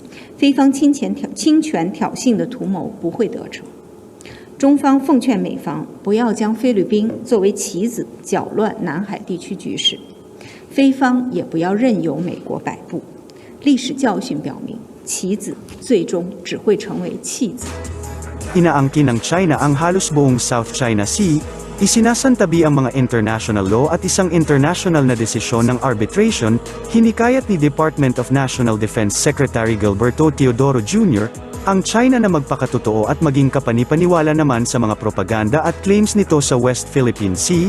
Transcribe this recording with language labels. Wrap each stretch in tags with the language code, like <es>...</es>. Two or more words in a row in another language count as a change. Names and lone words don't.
<zh>菲方侵权挑衅的图谋不会得逞。中方奉劝美方不要将菲律宾作为棋子搅乱南海地区局势，菲方也不要任由美国摆布。历史教训表明，棋子最终只会成为弃子。</zh> <tl>inaangkin ng China ang halos buong South China Sea, isinasantabi ang mga</tl> <en>international law</en> <tl>at isang international na desisyon ng arbitration, hinikayat ni Department of National Defense Secretary Gilberto Teodoro Jr., ang China na magpakatotoo at maging kapanipaniwala naman sa mga propaganda at claims nito sa West Philippine Sea.</tl>